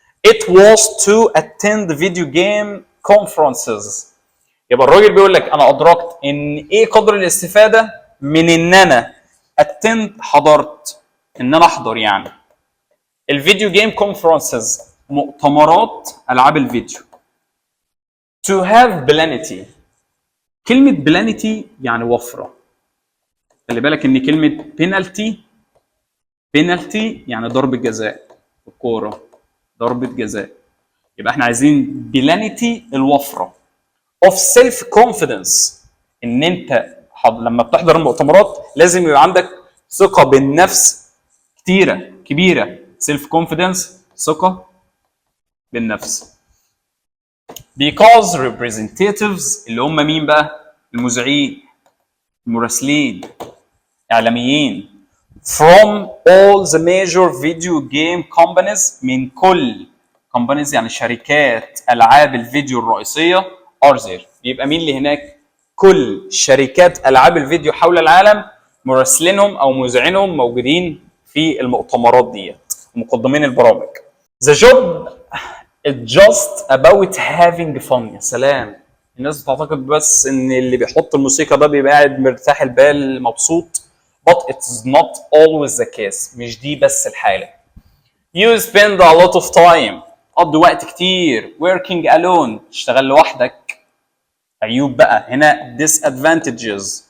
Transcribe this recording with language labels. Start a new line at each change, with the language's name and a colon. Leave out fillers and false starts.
English: It was to attend video game conferences.
Arabic: يبقى الراجل بيقول لك انا ادركت ان ايه قدر الاستفاده من ان انا attend، حضرت، ان انا احضر يعني الفيديو جيم كونفرنسز، مؤتمرات العاب الفيديو.
English: To have plenty،
Arabic: كلمة plenty يعني وفرة. خلي بالك ان كلمة penalty يعني ضربة جزاء، الكورة ضربة جزاء. يبقى احنا عايزين plenty الوفرة.
English: of self confidence،
Arabic: ان انت لما بتحضر المؤتمرات لازم يبقى عندك ثقة بالنفس كبيرة. self confidence ثقة بالنفس.
English: because representatives
Arabic: اللي هم مين بقى؟ المذيعين، المراسلين، اعلاميين.
English: from all the major video game companies، من كل companies
Arabic: يعني شركات العاب الفيديو الرئيسيه
English: are there.
Arabic: يبقى مين اللي هناك؟ كل شركات العاب الفيديو حول العالم مراسلينهم او مذيعينهم موجودين في المؤتمرات ديت، مقدمين البرامج.
English: the job it's just about having fun.
Arabic: يا سلام، الناس بتعتقد بس ان اللي بيحط الموسيقى ده بيبقى قاعد مرتاح البال مبسوط.
English: but it's not always the case،
Arabic: مش دي بس الحالة.
English: you spend a lot of time،
Arabic: قضي وقت كتير
English: working alone،
Arabic: تشتغل لوحدك. عيوب بقى هنا disadvantages.